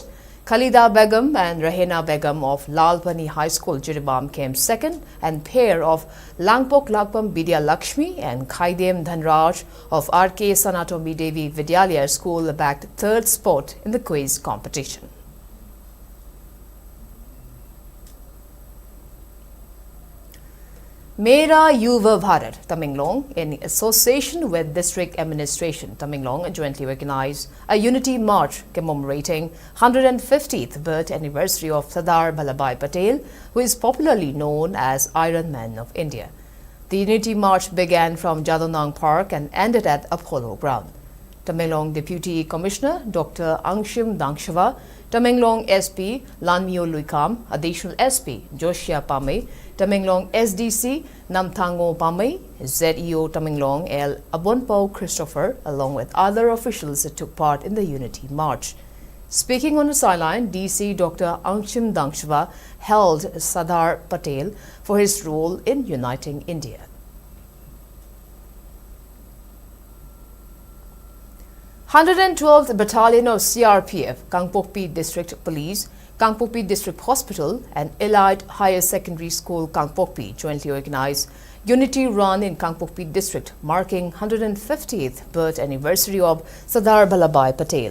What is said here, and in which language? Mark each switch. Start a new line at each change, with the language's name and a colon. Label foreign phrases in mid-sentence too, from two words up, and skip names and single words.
English: Khalida Begum and Rahena Begum of Lalpani High School, Jiribam came second, and pair of Langpok Lagpam Bidya Lakshmi and Khaidem Dhanraj of RK Sanatomi Devi Vidyalaya School bagged third spot in the quiz competition. Mera Yuva Bharat, Tamenglong, in association with District Administration, Tamenglong jointly organized a unity march commemorating 150th birth anniversary of Sardar Vallabhbhai Patel, who is popularly known as Iron Man of India. The unity march began from Jadonang Park and ended at Apollo Ground. Tamenglong Deputy Commissioner Dr. Angshim Dangshava, Tamenglong SP Lanmio Luikam, Additional SP Joshia Pame, Tamenglong SDC Namthango Pame, ZEO Tamenglong L. Abonpo Christopher, along with other officials that took part in the unity march. Speaking on the sideline, DC Dr. Angshim Dangshava hailed Sardar Patel for his role in uniting India. "112th Battalion of CRPF, Kangpokpi District Police, Kangpokpi District Hospital and Allied Higher Secondary School, Kangpokpi jointly organized Unity Run in Kangpokpi District, marking 150th birth anniversary of Sardar Vallabhbhai Patel.